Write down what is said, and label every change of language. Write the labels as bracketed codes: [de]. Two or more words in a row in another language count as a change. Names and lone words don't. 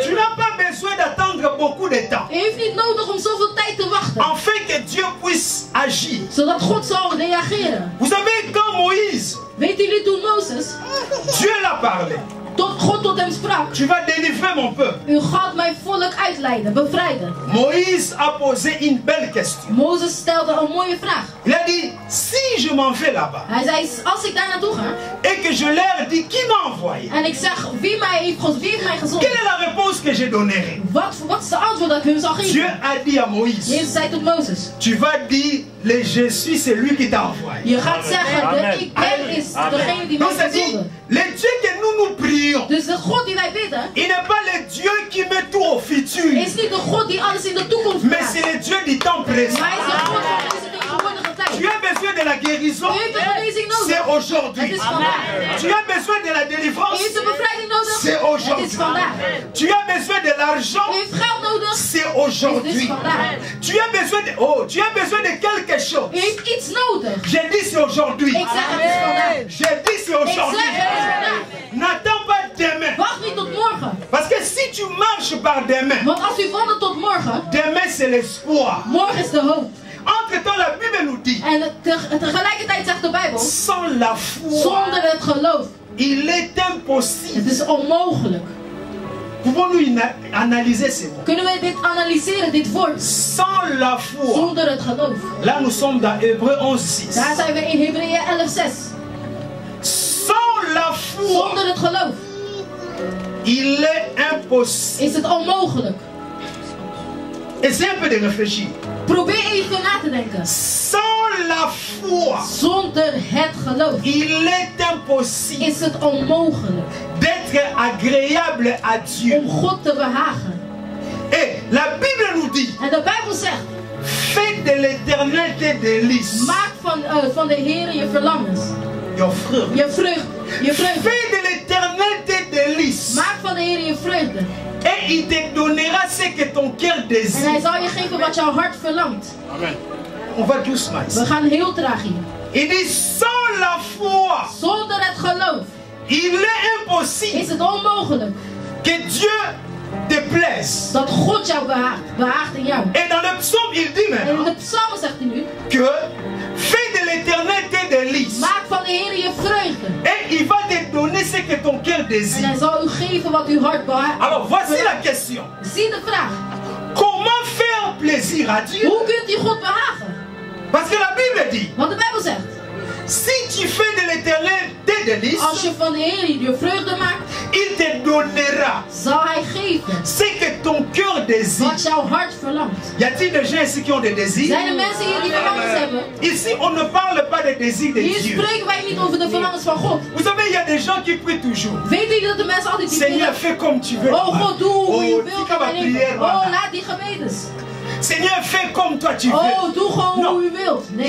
[fr] Tu n'as pas besoin d'attendre beaucoup de temps. [nl] U heeft niet nodig om zoveel tijd te wachten, [fr] Afin que Dieu puisse agir. [nl] zodat God zal reageren. [fr] Vous savez quand Moïse, [nl] Weten jullie toen Mozes, [fr] Dieu l'a parlé. [nl] God tot hem sprak: [fr] Tu vas délivrer mon peuple. [nl] u gaat mijn volk uitleiden, bevrijden. [fr] Moïse a posé une belle question. [nl] Mozes stelde een mooie vraag. [fr] Il a dit, si je m'en vais là-bas [nl] Hij zei, als ik daar naartoe ga [fr] et que je leur dis qui m'a envoyé, [nl] en ik zeg wie heeft mij gezonden, [fr] quelle est la réponse que je donnerai? [nl] wat is de antwoord dat ik hun zal [fr] Dieu [nl] geven? [fr] a dit à Moïse, [nl] Jezus zei tot Mozes: [fr] tu vas dire, le je suis celui qui t'a envoyé. [nl] je gaat zeggen, de ik ben is degene die mij [fr] Donc ça dit, [nl] gezonden. [fr] le Dieu que nous prions, [nl] Dus de God die wij bidden, [fr] il n'est pas le Dieu qui met tout au futur, [nl] is niet de God die alles in de toekomst [fr] mais [nl] plaatst. [fr] c'est le Dieu du temps présent. [nl] Maar hij is de God van deze tegenwoordige [fr] Tu [nl] tijd. [fr] as besoin de la guérison, [nl] U heeft de genezing [fr] c'est [nl] nodig. Het [fr] aujourd'hui. [nl] is vandaag. [fr] Tu as besoin de la [nl] U [fr] délivrance, [nl] heeft de bevrijding nodig. [fr] c'est [nl] Het is [fr] aujourd'hui. [nl] vandaag. [fr] Tu as besoin de l'argent, [nl] U heeft geld nodig. [fr] c'est [nl] Het is [fr] aujourd'hui. [nl] vandaag. [fr] Tu as besoin de tu as besoin de quelque chose. [nl] U heeft iets nodig. [fr] J'ai dit c'est aujourd'hui. [nl] Ik zeg het is vandaag. [fr] J'ai dit c'est [nl] Ik [fr] aujourd'hui. [nl] zeg het is vandaag. [fr] N'attends pas demain. [nl] Wacht niet tot morgen. [fr] Parce que si tu marches par demain, [nl] Want als u wandelt tot morgen, [fr] demain c'est l'espoir. [nl] morgen is de hoop. [fr] Entre-temps, la Bible nous dit, [nl] En tegelijkertijd zegt de Bijbel, [fr] sans la foi, [nl] zonder het geloof, [fr] il est impossible. [nl] het is onmogelijk. [fr] Pouvons-nous analyser ces mots? [nl] Kunnen we dit analyseren, dit woord? [fr] Sans la foi. [nl] Zonder het geloof. [fr] Là, nous sommes dans Hébreu 11:6. [nl] Daar zijn we in Hebreeën 11:6. [fr] Sans la foi, [nl] Zonder het geloof [fr] il est impossible. [nl] is het onmogelijk. [fr] Essayez un peu de réfléchir. [nl] Probeer even na te denken. [fr] Sans la foi, [nl] Zonder het geloof [fr] il est impossible [nl] is het onmogelijk [fr] d'être agréable à Dieu. [nl] om God te behagen. [fr] Et la Bible nous dit, [nl] En de Bijbel zegt, [fr] fais de l'éternel tes délices. [nl] maak van de Heer je verlangens. Your frère. Je vreugde. Je vreugde. [fr] Fais de l'éternel tes délices. [nl] Maak van de Heer je vreugde. [fr] Et il te donnera ce que ton cœur [nl] En hij [fr] désire. [nl] zal je geven wat jouw hart verlangt. [fr] On va doucement ici. [nl] We gaan heel traag hier. [fr] Il dit, sans la foi, [nl] Zonder het geloof [fr] il est impossible [nl] is het onmogelijk [fr] que Dieu te plaise. [nl] dat God jou behaagt in jou. [fr] Et dans le psaume, il dit [nl] En in [fr] maintenant [nl] de psalmen zegt hij nu, [fr] que fais de l'éternel tes délices. [nl] maak van de Heer je vreugde. [fr] Et il va te donner ce que ton cœur [nl] En [fr] désire. [nl] hij zal u geven wat uw hart behaagt. [fr] Alors voici la question. [nl] Zie de vraag. [fr] Comment faire plaisir à Dieu? [nl] Hoe kunt u God behagen? [fr] Parce que la Bible dit, [nl] Want de Bijbel zegt, [fr] si tu fais de l'éternel tes délices, [nl] als je van de Heer je vreugde maakt, [fr] il te donnera [nl] zal hij geven [fr] ce que ton cœur désire. [nl] wat jouw hart verlangt. [fr] Y a-t-il des gens ici qui ont des désirs? [nl] Zijn er mensen hier die verlangens hebben? [fr] Ici, on ne parle pas des désirs de [nl] Hier [fr] Dieu. [nl] spreken wij niet over de verlangens van God. [fr] Vous savez, il y a des gens qui prient toujours. [nl] Weten jullie dat de mensen altijd die [fr] Seigneur, [nl] bidden? [fr] fais comme tu veux. [nl] Oh God, doe hoe je Oh, wilt [fr] dis [nl] in [fr] comme [nl] mijn [fr] ma [nl] leven. [fr] prière. [nl] Oh, laat die gebedens. [fr] Seigneur, fais comme toi tu veux. [nl] Oh, doe gewoon [fr] Non. [nl] hoe u wilt. Nee,